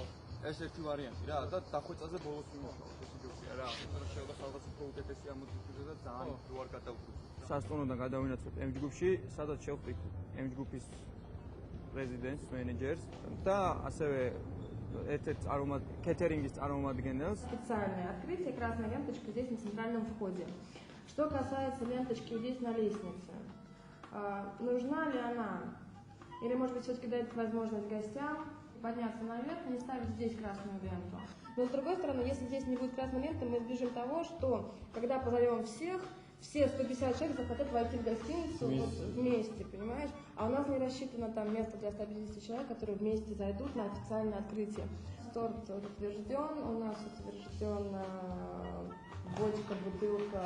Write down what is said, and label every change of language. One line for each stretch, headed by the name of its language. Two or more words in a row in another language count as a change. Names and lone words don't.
Georgian: ეს ერთი ვარიანტი რა და დახვეწაზე ბოლოს ვიმუშავოთ ეს იჯობია რა. იმიტომ რომ შეიძლება ხალხს უფრო უკეთესი ამოწურდეს და ძალიან რო არ გადავუხდით. სასტუმროდან გადავინაცვლეთ M ჯგუფში, სადაც შევხვდით M ჯგუფის პრეზიდენტს, მენეჯერს და ასევე ერთ-ერთ кетерингის წარმომადგენელს.
Russian: Специальный открытие красной ленточкой здесь на центральном входе. Что касается ленточки здесь на лестнице, нужна ли она? Или, может быть, все-таки дать возможность гостям подняться наверх, не ставить здесь красную ленту. Но с другой стороны, если здесь не будет красной ленты, мы избежим того, что когда позовем всех, все 150 человек захотят войти в гостиницу вот, вместе, понимаешь? А у нас не рассчитано там место для 150 человек, которые вместе зайдут на официальное открытие. Торт утвержден, у нас утвержден бочка, бутылка.